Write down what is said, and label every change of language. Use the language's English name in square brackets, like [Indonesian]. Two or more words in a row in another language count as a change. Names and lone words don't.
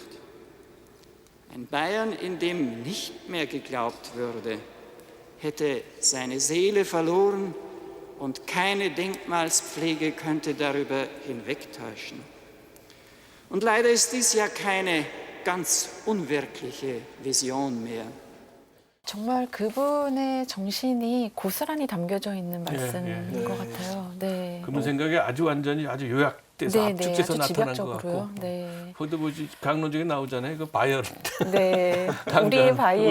[German] Ein Bayern, in dem nicht mehr geglaubt würde, hätte seine Seele verloren und keine Denkmalspflege könnte darüber hinwegtäuschen. Und leider ist dies ja keine ganz unwirkliche Vision mehr. [Korean] 정말 그분의 정신이 고스란히 담겨져 있는 말씀인 것 같아요. 네. 그분 생각에 아주 완전히 아주 요약돼서 압축돼서 아주 나타난 것 집약적으로요. 같고. 네. 거기도 뭐지 강론 중에 나오잖아요. 그 바이언. 네. 당장 우리의 바이엘은.